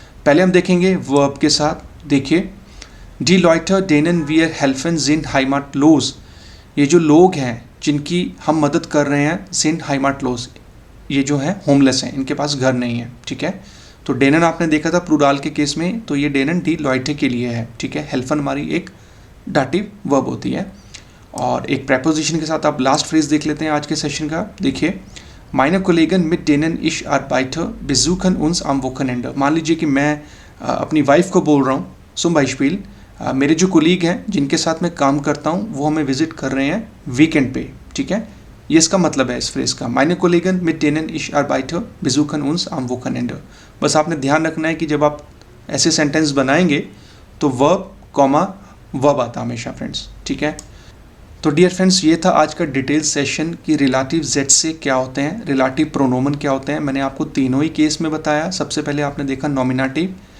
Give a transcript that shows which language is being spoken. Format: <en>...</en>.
<hi>पहले हम देखेंगे वर्ब के साथ। देखिए,</hi> <de>डी लॉइटर डेनन वियर हेल्फन जिन हाइमाट लोज,</de> <hi>ये जो लोग हैं जिनकी हम मदद कर रहे हैं,</hi> <de>जिन हाइमाट लोज,</de> <hi>ये जो है होमलेस हैं, इनके पास घर नहीं है, ठीक है। तो डेनन आपने देखा था प्लूराल के केस में, तो ये डेनन डी लॉइटे के लिए है, ठीक है। हेल्फन हमारी एक डाटिव वर्ब होती है। और एक प्रेपोजिशन के साथ आप लास्ट फ्रेज देख लेते हैं आज के सेशन का।</hi> <de>देखिए, meine Kollegen mit denen ich arbeite besuchen uns am Wochenende।</de> <hi>मान लीजिए कि मैं अपनी वाइफ को बोल रहा हूँ,</hi> <de>zum Beispiel</de> <hi>मेरे जो कोलीग हैं जिनके साथ मैं काम करता हूँ वो हमें विजिट कर रहे हैं वीकेंड पे, ठीक है। ये इसका मतलब है इस फ्रेज का,</hi> <de>meine Kollegen mit denen ich arbeite besuchen uns am Wochenende।</de> <hi>बस आपने ध्यान रखना है कि जब आप ऐसे सेंटेंस बनाएंगे तो वर्ब कॉमा वर्ब आता हमेशा फ्रेंड्स, ठीक है। तो डियर फ्रेंड्स, ये था आज का डिटेल सेशन कि रिलेटिव जेड से क्या होते हैं, रिलेटिव प्रोनोमन क्या होते हैं। मैंने आपको तीनों ही केस में बताया। सबसे पहले आपने देखा नॉमिनेटिव,</hi>